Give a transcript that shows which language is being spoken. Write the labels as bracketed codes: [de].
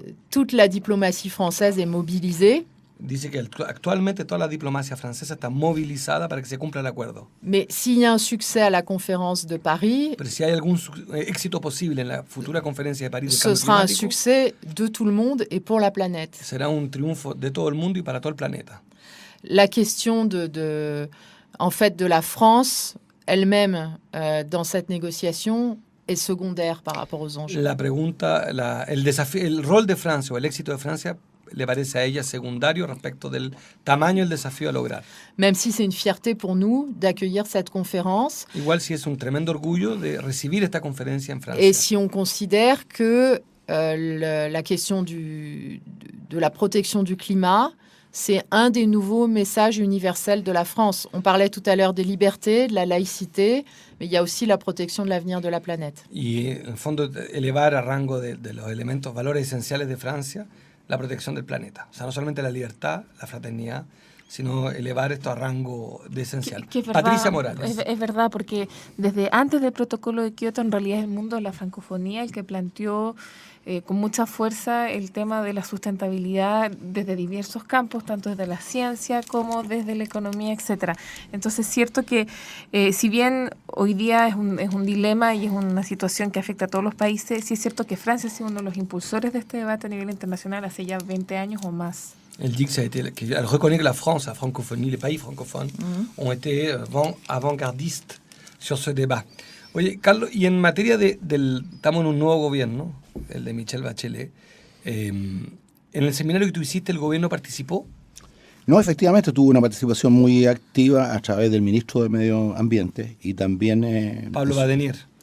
[fr] toute la diplomatie française est mobilisée, [es] Dice que actualmente toda la diplomacia francesa está movilizada para que se cumpla el acuerdo. [fr] mais s'il y a un succès à la conférence de Paris, [es] Pero si hay algún éxito posible en la futura conferencia de París del [fr] ce [es] cambio [fr] sera un [es] climático, [fr] succès de tout le monde et pour la planète. [es] será un triunfo de todo el mundo y para todo el planeta. [fr] La question en fait, de la France elle-même dans cette négociation est secondaire par rapport aux enjeux. [es] La pregunta, el rol de Francia o el éxito de Francia le parece a ella secundario respecto del tamaño del desafío a lograr. [fr] Même si c'est une fierté pour nous d'accueillir cette conférence [es] Igual si es un tremendo orgullo de recibir esta conferencia en Francia. [fr] et si on considère que la question de la protection du climat, c'est un des nouveaux messages universels de la France. On parlait tout à l'heure des libertés, de la laïcité, mais il y a aussi la protection de l'avenir de la planète. [es] Y en el fondo elevar a rango de los elementos, valores esenciales de Francia, la protección del planeta. O sea, no solamente la libertad, la fraternidad, sino elevar esto a rango de esencial. Que es verdad, Patricia Morales. es verdad, porque desde antes del protocolo de Kioto, en realidad es el mundo de la francofonía el que planteó con mucha fuerza el tema de la sustentabilidad desde diversos campos, tanto desde la ciencia como desde la economía, etcétera. Entonces es cierto que si bien hoy día es un dilema y es una situación que afecta a todos los países, sí es cierto que Francia ha sido uno de los impulsores de este debate a nivel internacional hace ya 20 años o más. [fr] Elle dit qu'elle reconnaît que la France, la francophonie, les pays francophones ont été avant-gardistes sur ce débat. [es] Oye, Carlos, y en materia estamos en un nuevo gobierno, el de Michelle Bachelet. En el seminario que tú hiciste, ¿el gobierno participó? No, efectivamente tuvo una participación muy activa a través del ministro de Medio Ambiente y también... Pablo Badenier.